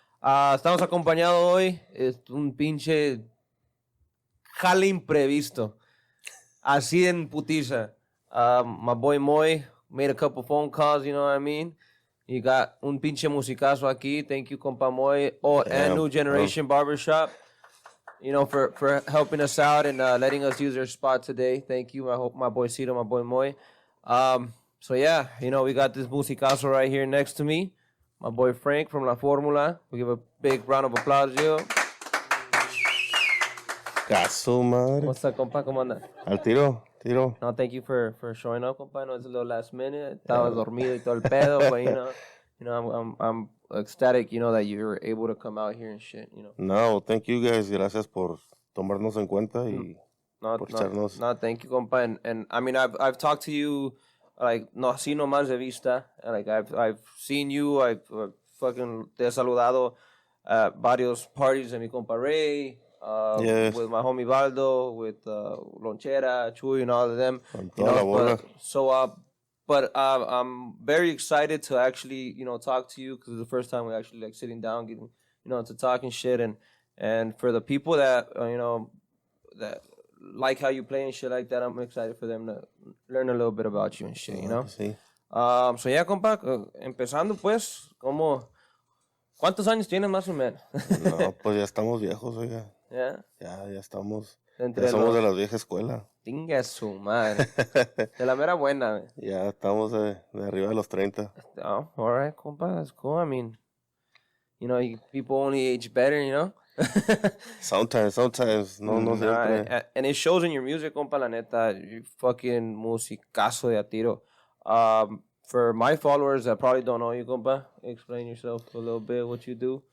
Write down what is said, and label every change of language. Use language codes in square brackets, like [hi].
[es] Estamos acompañados hoy, es un pinche jale imprevisto, así en putiza. [en] My boy Moy made a couple phone calls, you know what I mean? You got [es] un pinche musicazo aquí. [en] Thank you, compa Moy. Oh, and New Generation Barbershop, you know, for helping us out and letting us use their spot today. Thank you, my boy Cito, my boy Moy. So yeah, you know, we got this musicazo right here next to me. My boy Frank from La Formula. We give a big round of applause, yo. [es] Caso, madre. [en] What's up, compa? [es] ¿Cómo anda? Al tiro. [en] No, thank you for showing up, compa. No, it's a little last minute. [es] Estaba dormido y todo el pedo, [en] but you know, I'm ecstatic, you know, that you're able to come out here and shit, you know. No, thank you guys. [es] Gracias por tomarnos en cuenta y por echarnos. [en] No, thank you, compa. And I mean, I've talked to you, like, no, [es] así nomás de vista. [en] Like, I've seen you. I've fucking [es] te he saludado [en] at varios parties de mi compa Ray. Yes. With my homie Baldo, with Lonchera, Chuy, and all of them. You know, but I'm very excited to actually, you know, talk to you because it's the first time we're actually like sitting down, getting, you know, to talking shit. And for the people that you know that like how you play and shit like that, I'm excited for them to learn a little bit about you and shit, you know. [es] Sí. [en] So yeah, [es] compa, empezando pues, ¿cuántos años tienes más o menos? No, pues ya estamos viejos, oiga. [en] Yeah. [es] Ya estamos. Ya somos de la vieja escuela. Tinga su madre. De la mera buena. Ya estamos de arriba de los 30. [en] Oh, all right, compa, that's cool. I mean, you know, people only age better, you know? Sometimes. [es] No siempre. [en] And it shows in your music, compa, [es] la neta. [en] You fucking musicazo [es] de a tiro. [en] For my followers that probably don't know you, compa, explain yourself a little bit, what you do.